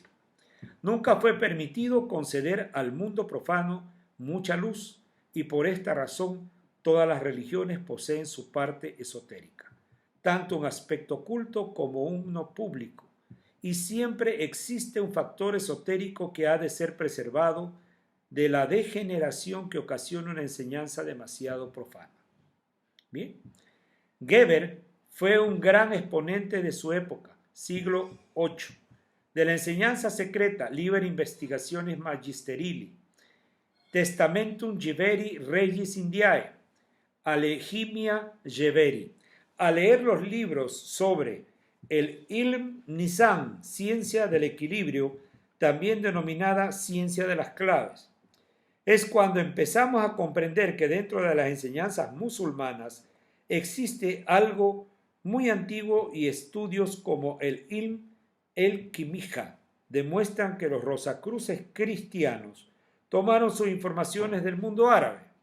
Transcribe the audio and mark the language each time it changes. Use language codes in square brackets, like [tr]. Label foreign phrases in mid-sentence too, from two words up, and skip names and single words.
[es] Nunca fue permitido conceder al mundo profano mucha luz, y por esta razón todas las religiones poseen su parte esotérica, tanto un aspecto oculto como uno público, y siempre existe un factor esotérico que ha de ser preservado de la degeneración que ocasiona una enseñanza demasiado profana. Bien, Geber fue un gran exponente de su época, siglo VIII, de la enseñanza secreta, Liber Investigationes Magisterili, Testamentum Geveri Regis Indiae, Alechimia Geveri. Al leer los libros sobre el Ilm Nizam, ciencia del equilibrio, también denominada ciencia de las claves, es cuando empezamos a comprender que dentro de las enseñanzas musulmanas existe algo muy antiguo, y estudios como el Ilm el-Kimija demuestran que los rosacruces cristianos tomaron sus informaciones del mundo árabe.